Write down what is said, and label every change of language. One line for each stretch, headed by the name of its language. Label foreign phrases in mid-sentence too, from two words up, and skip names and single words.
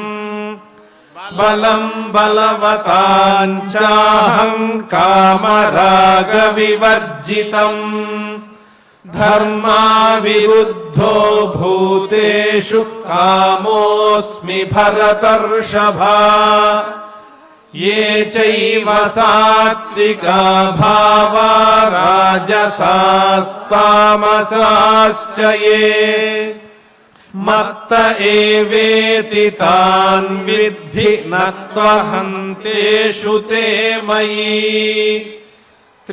Sanskrit: బలం బలవతాంచాహం కామరాగ వివర్జితం. ధర్మా విరుద్ధో భూతేషు కామోస్మి భరతర్షభా. ये चैव सात्विका भावा राजसास्तामसाश्च ये. मत्त एवेति तान् विद्धि न त्वहन्तेषु ते मयि.